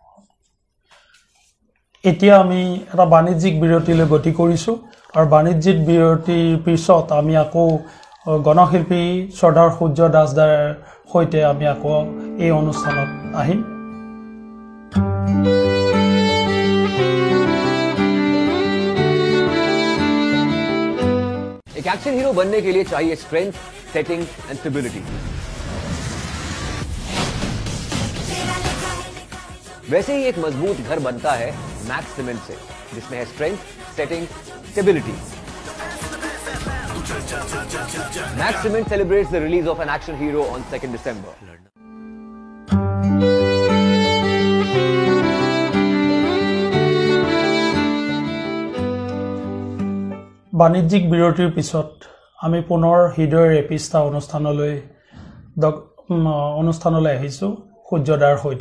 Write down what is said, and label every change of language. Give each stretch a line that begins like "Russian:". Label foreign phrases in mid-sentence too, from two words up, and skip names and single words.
Assamese: এতিয়া আমি এটা বাণিজ্যিক বিৰতিলৈ গতি কৰিছোঁ আৰু বাণিজ্যিক বিৰতিৰ পিছত আমি আকৌ গণশিল্পী শ্ৰদ্ধাৰ সূৰ্য দাসদাৰ সৈতে আমি আকৌ এই অনুষ্ঠানত আহিম
Hindi: एक एक्शन हीरो बनने के लिए चाहिए
English: strength, setting and stability.
Hindi: वैसे ही एक मजबूत घर बनता है मैक्स सीमेंट से, जिसमें है
English: strength, setting, stability. मैक्स सीमेंट celebrates the release of an action hero on 2nd December.
Assamese: বাণিজ্যিক বিৰতিৰ পিছত আমি পুনৰ হৃদয়ৰ এপিষ্টা অনুষ্ঠানলৈ আহিছোঁ সূৰ্যদাৰ সৈতে।